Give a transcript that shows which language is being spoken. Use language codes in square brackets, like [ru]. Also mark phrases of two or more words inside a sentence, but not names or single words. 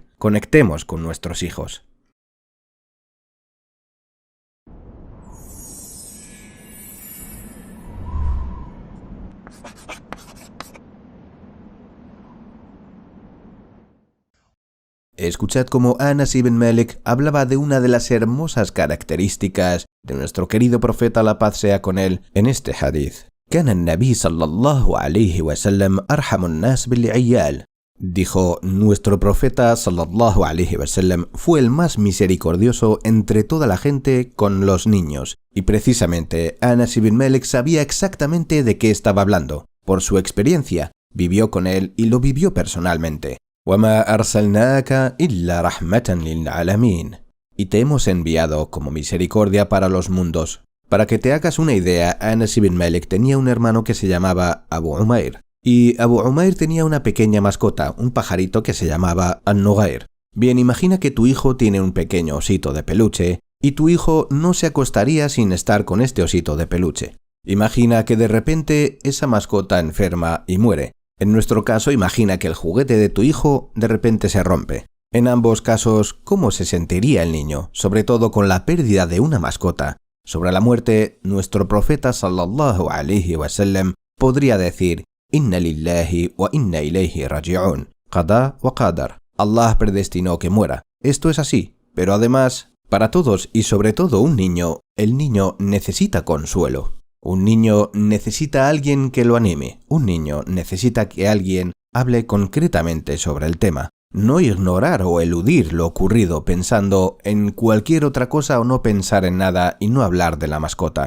[es] Conectemos con nuestros hijos. Escuchad cómo Anas ibn Malik hablaba de una de las hermosas características de nuestro querido profeta, la paz sea con él, en este hadith. [ar] كان النبي صلى الله عليه وسلم أرحم الناس بالعيال. [es] Dijo, nuestro profeta [ar] صلى الله عليه وسلم [es] fue el más misericordioso entre toda la gente con los niños. Y precisamente Anas ibn Malik sabía exactamente de qué estaba hablando. Por su experiencia, vivió con él y lo vivió personalmente. [ar] وَمَا أَرْسَلْنَاكَ إِلَّا رَحْمَةً لِلْعَالَمِينَ. [es] Y te hemos enviado como misericordia para los mundos. Para que te hagas una idea, Anas ibn Malik tenía un hermano que se llamaba Abu Umair. Y Abu Umair tenía una pequeña mascota, un pajarito que se llamaba An-Nughair. Bien, imagina que tu hijo tiene un pequeño osito de peluche y tu hijo no se acostaría sin estar con este osito de peluche. Imagina que de repente esa mascota enferma y muere. En nuestro caso, imagina que el juguete de tu hijo de repente se rompe. En ambos casos, ¿cómo se sentiría el niño? Sobre todo con la pérdida de una mascota. Sobre la muerte, nuestro profeta [ar] صلى الله عليه وسلم [es] podría decir: [ar] إنا لله وإنا إليه راجعون. قضاء وقدر. [es] Allah predestinó que muera. Esto es así, pero además, para todos y sobre todo un niño, el niño necesita consuelo. Un niño necesita a alguien que lo anime. Un niño necesita que alguien hable concretamente sobre el tema. No ignorar o eludir lo ocurrido pensando en cualquier otra cosa o no pensar en nada y no hablar de la mascota.